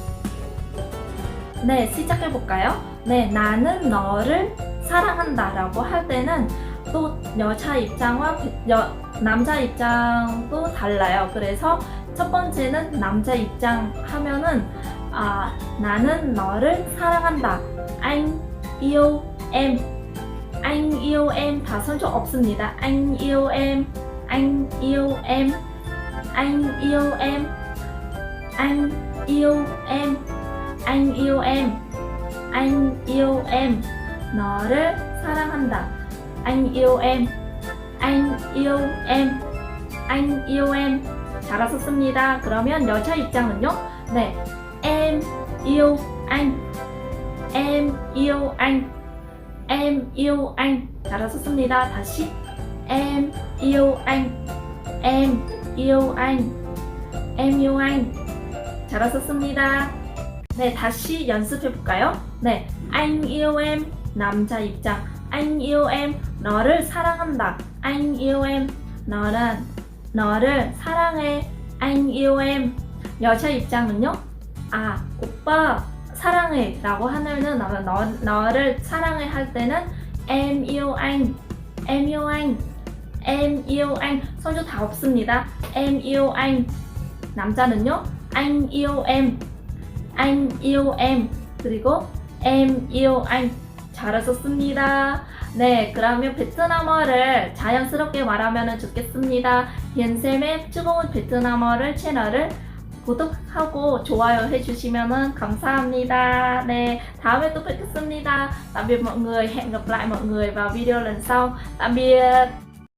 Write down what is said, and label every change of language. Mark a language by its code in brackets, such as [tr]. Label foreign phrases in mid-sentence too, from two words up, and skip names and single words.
[ko] 네, 시작해볼까요? 네, 나는 너를 사랑한다 라고 할 때는 또 여자 입장과 남자 입장도 달라요. 그래서 첫 번째는 남자 입장 하면은 나는 너를 사랑한다. [vi] Anh yêu em. Anh yêu em [ko] 다 선조 없습니다. [vi] Anh yêu em, anh yêu em, anh yêu em, anh yêu em, anh yêu em, anh yêu em. [ko] 너를 사랑한다. [vi] Anh yêu em, anh yêu em, anh yêu em. [ko] 잘하셨습니다. 그러면 여자 입장은요? 네, [vi] em yêu anh, em yêu anh. Em yêu anh. [ko] 잘하셨습니다. [vi] 다시 em yêu anh, em yêu anh, em yêu anh. [ko] 잘하셨습니다. 네, 다시 연습해볼까요? 네, [vi] anh yêu em [ko] 남자 입장. [vi] Anh yêu em [ko] 너를 사랑한다. [vi] Anh yêu em [ko] 너를 사랑해. [vi] Anh yêu em [ko] 여자 입장은요? 오빠 사랑해 라고 하면은 너를 사랑해 할 때는 [vi] em yêu anh, em yêu anh, em yêu anh. [ko] 선조 다 없습니다. [vi] em yêu anh. 남자는요? anh yêu em, anh yêu em. 그리고 em yêu anh. [ko] 잘하셨습니다. 네, 그러면 베트남어를 자연스럽게 말하면 좋겠습니다. hiền 뜨거운 베트남어를 채널을 구독하고 좋아요 해주시면 감사합니다. 네, 다음에 또 뵙겠습니다. [vi] tạm biệt mọi người, hẹn gặp lại mọi người vào video lần sau. Tạm biệt.